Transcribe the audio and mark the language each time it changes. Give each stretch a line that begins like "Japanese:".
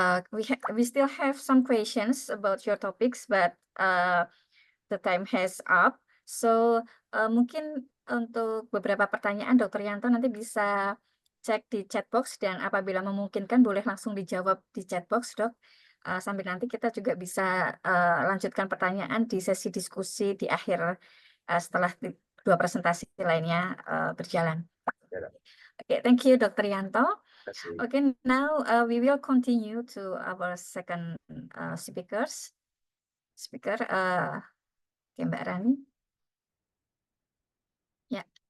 English: We still have some questions about your topics, but the time has up.
Indonesian: So mungkin untuk beberapa pertanyaan Dr. Yanto nanti bisa cek di chat box, dan apabila memungkinkan boleh langsung dijawab di chat box, Dok. Sambil nanti kita juga bisa lanjutkan pertanyaan di sesi diskusi di akhir setelah dua presentasi lainnya berjalan.
English: Okay, thank you, Dr. Yanto. Okay, now we will continue to our second speaker, okay, Mbak Rani.
Indonesian: Ya.